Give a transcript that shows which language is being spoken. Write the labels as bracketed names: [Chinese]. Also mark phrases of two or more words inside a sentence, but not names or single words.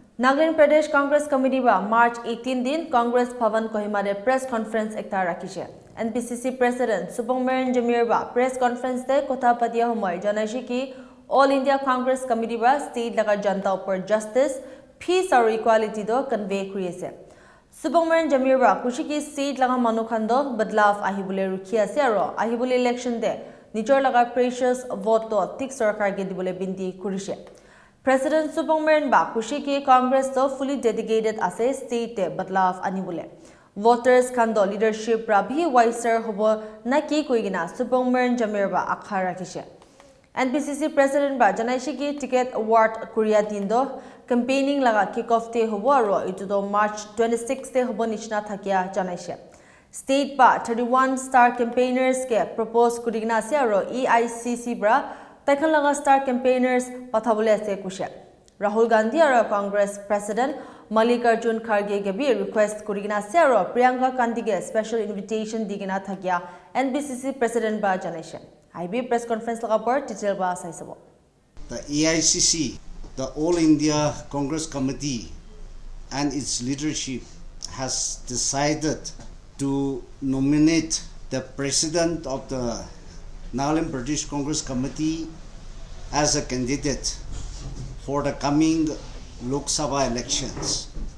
[Naga Pidgin] Nagaland Pradesh Congress Committee ba March 18 din Congress Bhavan Kohima de [English] press conference [Naga Pidgin] ekta rakhiche. NPCC President Supongmeren ba [English] press conference [Naga Pidgin] de kotha patiya homoy janaishi ki All India Congress Committee ba state laga janta upor justice, [English] peace or equality [Naga Pidgin] do convey kriese. Supongmeren ba kushi ki state laga manukhan do badlav ahibule rukhi ase aro ahibule election de nijor laga [English] precious vote [Naga Pidgin] to thik sarkar ge dibole binti kurishe. President Supongmeren ba kushi ki Congress to [English] fully dedicated [Naga Pidgin] ase state te badlav anibule. Voters kando leadership ra bhi wiser hobo na ki koigina Supongmeren ba akha rakhishe. NPCC President ba janaishi ki [English] ticket award [Naga Pidgin] Korea tindo campaigning laga [English] kick off [Naga Pidgin] te hobo aro itu do March 26 te hobo nishna thakia janaishe. State ba 31 [English] star campaigners [Naga Pidgin] ke propose kurigna ase aro EICC bra Taikhan laga [English] star campaigners [Naga Pidgin] pathabule ase kushe. Rahul Gandhi aro Congress President Mallikarjun Kharge ge bi request kurigina ase aro Priyanka Gandhi ge [English] special invitation [Naga Pidgin] digina thakya NBCC President ba janaishe. IB [English] press conference [Naga Pidgin] laga par detail ba saisabo. [English] The AICC, the All India Congress Committee and its leadership has decided to nominate the president of the Nagaland Pradesh Congress Committee as a candidate for the coming Lok Sabha elections.